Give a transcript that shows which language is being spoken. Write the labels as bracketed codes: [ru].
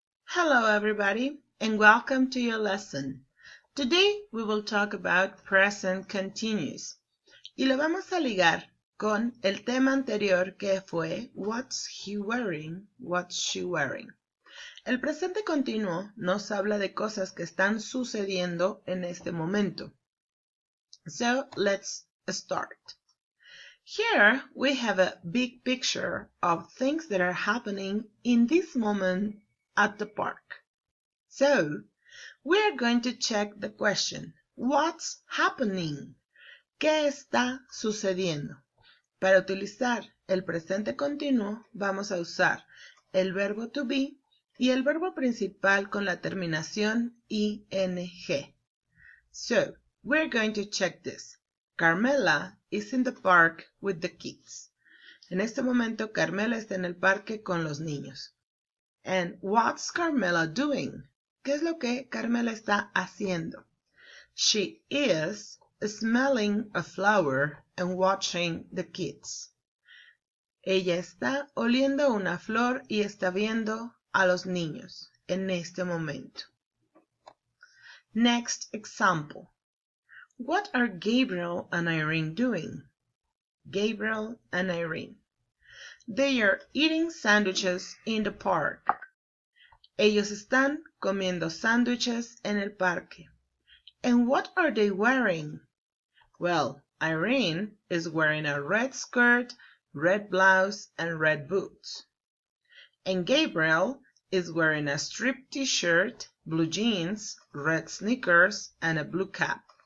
[en] Hello everybody and welcome to your lesson. Today we will talk about present continuous [es] y lo vamos a ligar con el tema anterior que fue [en] What's he wearing? What's she wearing? [es] El presente continuo nos habla de cosas que están sucediendo en este momento. [en] So let's start. Here we have a big picture of things that are happening in this moment at the park. So, we're going to check the question, what's happening? [es] ¿Qué está sucediendo? Para utilizar el presente continuo, vamos a usar el verbo to be y el verbo principal con la terminación ing. [en] So, we're going to check this. Carmela is in the park with the kids. [es] En este momento, Carmela está en el parque con los niños. [en] And what's Carmela doing? [es] ¿Qué es lo que Carmela está haciendo? [en] She is smelling a flower and watching the kids. [es] Ella está oliendo una flor y está viendo a los niños en este momento. [en] Next example. What are Gabriel and Irene doing? Gabriel and Irene. They are eating sandwiches in the park. [es] Ellos están comiendo sándwiches en el parque. [en] And what are they wearing? Well, Irene is wearing a red skirt, red blouse, and red boots. And Gabriel is wearing a striped t-shirt, blue jeans, red sneakers, and a blue cap.